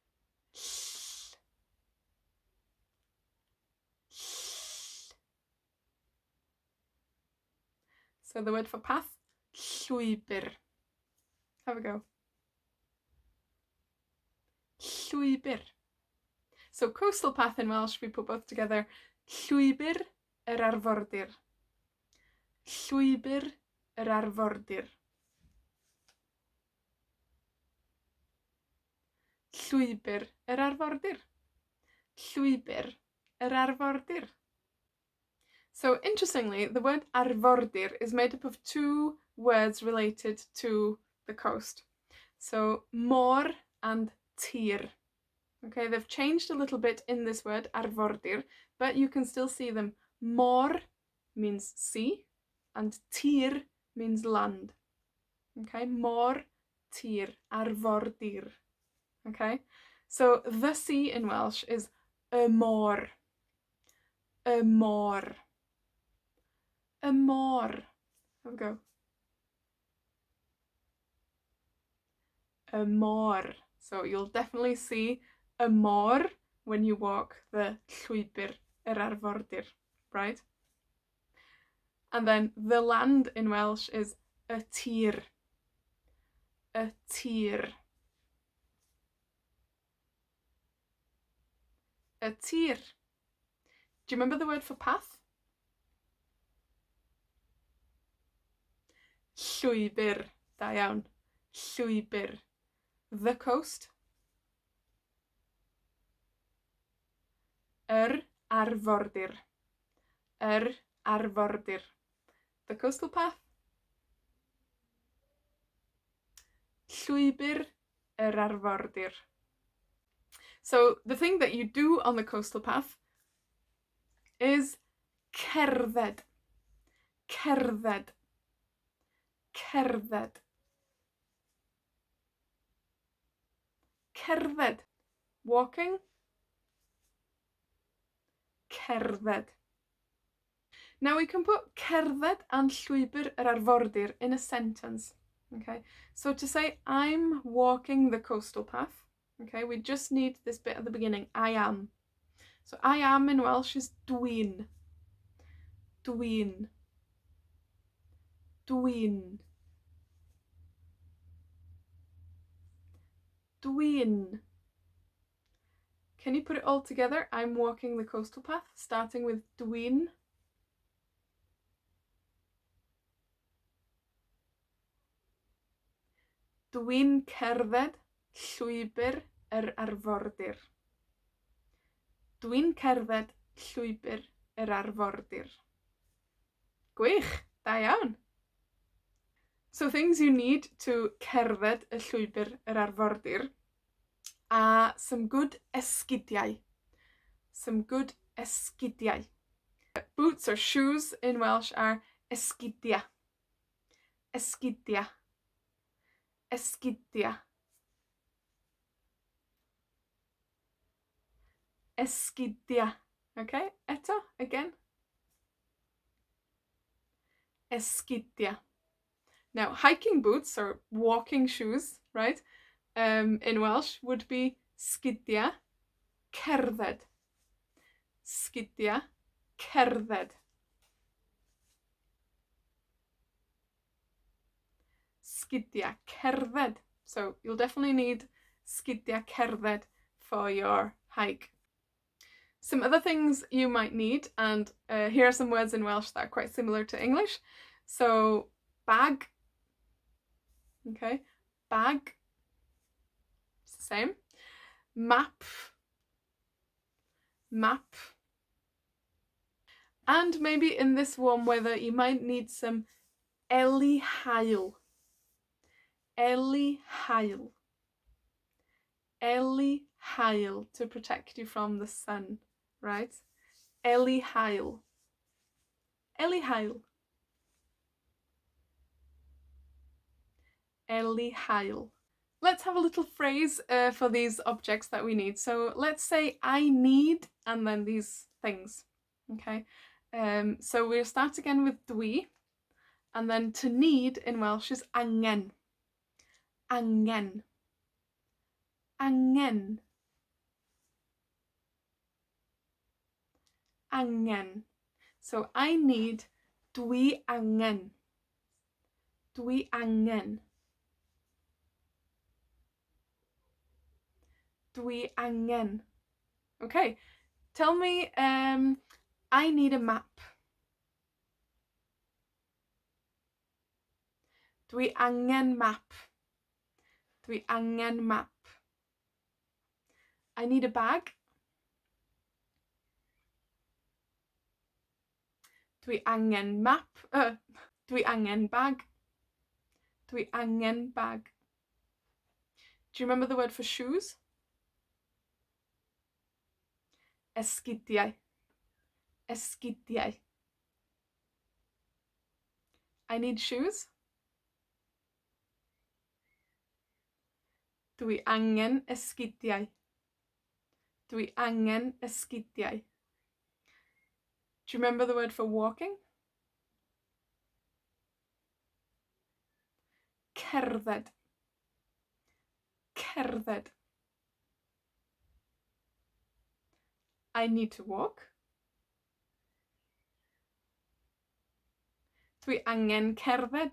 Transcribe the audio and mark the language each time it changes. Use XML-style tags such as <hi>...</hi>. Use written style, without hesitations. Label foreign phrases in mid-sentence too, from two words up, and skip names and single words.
<en>So the word for path, llwybr. Have a go. Llwybr. So coastal path in Welsh, we put both together.</en> <cy>Llwybr arfordir. Llwybr arfordir. Llwybr arfordir. Llwybr arfordir.</cy> <en>So interestingly, the word arfordir is made up of two words related to the coast. So môr and tir. Okay, they've changed a little bit in this word, arfordir, but you can still see them. Môr means sea, and tir means land.</en> <cy>Okay, môr, tir, arfordir.</cy> <en>Okay, so the sea in Welsh is</en> <cy>y môr. Y môr. Y môr.</cy> <en>Have a go.</en> <cy>Y môr.</cy> <en>So you'll definitely see</en> <cy>y môr</cy> <en>when you walk the</en> <cy>llwybr arfordir,</cy> <en>right? And then the land in Welsh is</en> <cy>y tir. Y tir. Y tir.</cy> <en>Do you remember the word for path?</en> <cy>Llwybr. Da iawn. Llwybr.</cy> <en>The coast.</en> <cy>Arfordir. Arfordir.</cy> <en>The coastal path.</en> <cy>Llwybr arfordir.</cy> <en>So the thing that you do on the coastal path is cerdded.</en> <cy>Cerdded. Cerdded. Cerdded. Walking. Cerdded.</cy> <en>Now we can put cerdded and</en> <cy>llwybr yr arfordir</cy> <en>in a sentence. Okay, so to say I'm walking the coastal path, okay, we just need this bit at the beginning, I am. So I am in Welsh is dwi'n. Dwi'n.</en> <cy>Dwi'n. Dwi'n.</cy> <en>Can you put it all together? I'm walking the coastal path, starting with dwi'n.</en> <cy>Dwi'n cerdded llwybr yr arfordir. Dwi'n cerdded llwybr yr arfordir. Gwych, da iawn.</cy> <en>So things you need to</en> <cy>cerdded y llwybr yr arfordir</cy> <en>are some good esgidiau. Some good esgidiau. Boots or shoes in Welsh are esgidia.</en> <cy>Esgidia. Esgidia. Esgidia. Okay, eto,</cy> <en>again. Esgidia. Now, hiking boots or walking shoes, right, in Welsh would be</en> <cy>sgidia cerdded. Sgidia cerdded. Sgidia cerdded.</cy> <en>So you'll definitely need</en> <cy>sgidia cerdded</cy> <en>for your hike. Some other things you might need, and here are some words in Welsh that are quite similar to English. So bag. Okay, bag. It's the same. Map. Map. And maybe in this warm weather, you might need some</en> <cy>eli haul. Eli haul. Eli haul</cy> <en>to protect you from the sun, right?</en> <cy>Eli haul. Eli haul. Eli haul.</cy> <en>Let's have a little phrase for these objects that we need. So let's say I need, and then these things. Okay. So we'll start again with dwi, and then to need in Welsh is angen.</en> <cy>Angen. Angen. Angen.</cy> <en>So I need</en> <cy>dwi angen. Dwi angen. Dwi angen.</cy> <en>Okay. Tell me, I need a map.</en> <cy>Dwi angen map. Dwi angen map.</cy> <en>I need a bag.</en> <cy>Dwi angen map. Dwi angen bag. Dwi angen bag.</cy> <en>Do you remember the word for shoes?</en> <cy>Esgidiau.</cy> <en>Esgidiau. I need shoes.</en> <cy>Dwi angen esgidiau. Dwi angen esgidiau.</cy> <en>Do you remember the word for walking?</en> <cy>Cerdded.</cy> <en>Cerdded. I need to walk.</en> <cy>Dwi angen cerdded.</cy>